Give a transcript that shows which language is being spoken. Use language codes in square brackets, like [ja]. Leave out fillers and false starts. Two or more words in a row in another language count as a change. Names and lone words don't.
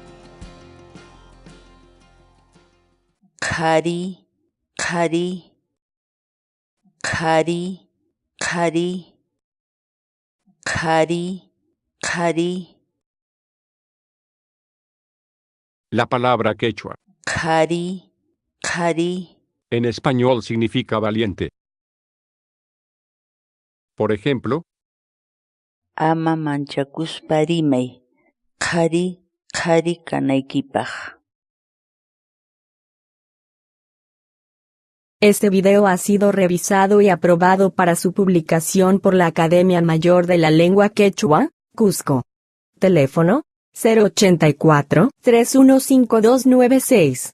[qu] Khari, khari, khari, khari, khari, khari, [es] la palabra quechua. [qu] khari, khari, [es] En español significa valiente. Por ejemplo, [qu] ama manchakuspa rimay, khari, khari kanaykipaq. [es] Este video ha sido revisado y aprobado para su publicación por la Academia Mayor de la Lengua Quechua, Cusco. Teléfono: 084-315296.